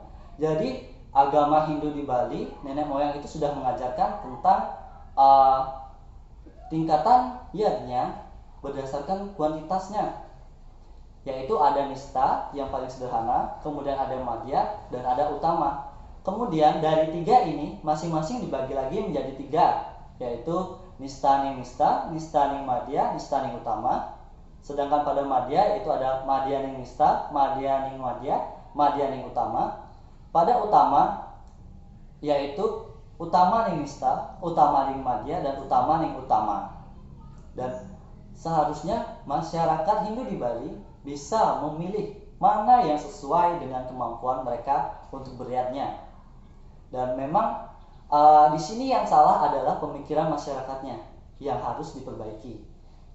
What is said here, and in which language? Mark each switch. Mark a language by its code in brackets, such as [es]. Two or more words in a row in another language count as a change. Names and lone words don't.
[id] Jadi agama Hindu di Bali, nenek moyang itu sudah mengajarkan tentang tingkatan yatnya berdasarkan kuantitasnya, yaitu ada nista yang paling sederhana, kemudian ada madhya dan ada utama. Kemudian dari tiga ini masing-masing dibagi lagi menjadi tiga, yaitu nistaning nista, nistaning madhya, nistaning utama. Sedangkan pada madhya itu ada madhyaning nista, madhyaning madhya, madhyaning utama. Pada utama yaitu utamaning nista, utamaning madhya dan utamaning utama. Dan seharusnya masyarakat Hindu di Bali bisa memilih mana yang sesuai dengan kemampuan mereka untuk beryatnya. Dan memang di sini yang salah adalah pemikiran masyarakatnya yang harus diperbaiki.